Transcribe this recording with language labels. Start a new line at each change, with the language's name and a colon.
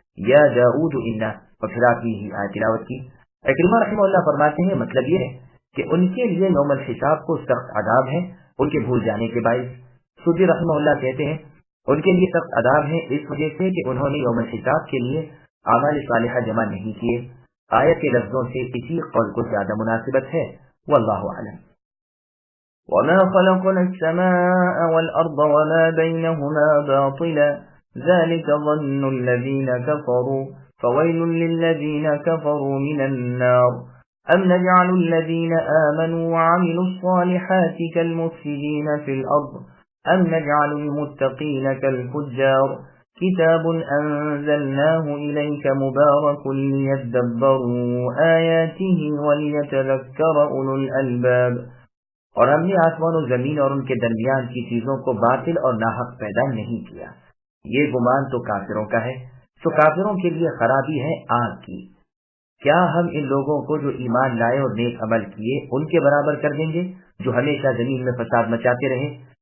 Arabic: یا داؤد انا،
Urdu: اور پھر آپ ہی آیت تلاوت کی۔ اکرمہ رحمہ اللہ فرماتے ہیں مطلب یہ ہے کہ ان کے لیے یوم الحساب کو سخت عذاب ہے ان کے بھول جانے کے باعث۔ سودی رحمہ اللہ کہتے ہیں ان کے لیے سخت عذاب ہے اس وجہ سے کہ انہوں نے یوم الحساب کے لیے اعمال صالحہ جمع نہیں کیے۔ آیت کے لفظوں سے اسی قول کو زیادہ مناسبت ہے، واللہ اعلم۔
Arabic: وما خلقنا السماء والأرض وما بينهما باطلا ذلك ظن الذين كفروا فويل للذين كفروا من النار أم نجعل الذين آمنوا وعملوا الصالحات كالمفسدين في الأرض أم نجعل المتقين كالفجار كتاب أنزلناه إليك مبارك ليدبروا آياته وليتذكر أولو الألباب۔
Urdu: اور ہم نے آسمان و زمین اور ان کے درمیان کی چیزوں کو باطل اور ناحق پیدا نہیں کیا، یہ گمان تو کافروں کا ہے، تو کافروں کے لیے خرابی ہے آگ کی۔ کیا ہم ان لوگوں کو جو ایمان لائے اور نیک عمل کیے ان کے برابر کر دیں گے جو ہمیشہ زمین میں فساد مچاتے رہے،